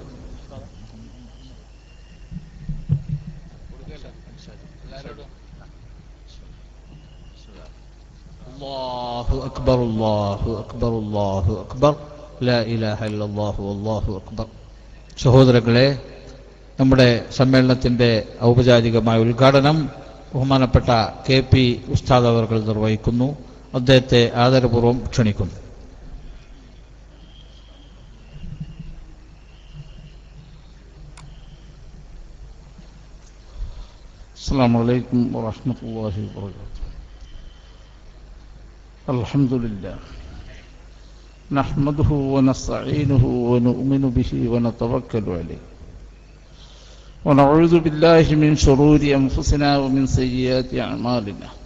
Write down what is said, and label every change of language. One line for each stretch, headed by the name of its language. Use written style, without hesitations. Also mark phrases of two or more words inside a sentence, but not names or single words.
Arabic: الله أكبر، الله أكبر، الله أكبر، لا إله إلا الله والله أكبر.
Malayalam: സഹോദരങ്ങളെ, നമ്മുടെ സമ്മേളനത്തിൻ്റെ ഔപചാരികമായ ഉദ്ഘാടനം ബഹുമാനപ്പെട്ട KP ഉസ്താദ് അവർകൾ നിർവഹിക്കുന്നു. അദ്ദേഹത്തെ ആദരപൂർവ്വം ക്ഷണിക്കുന്നു.
Arabic: السلام عليكم ورحمة الله وبركاته. الحمد لله نحمده ونستعينه ونؤمن به ونتوكل عليه ونعوذ بالله من شرور أنفسنا ومن سيئات أعمالنا.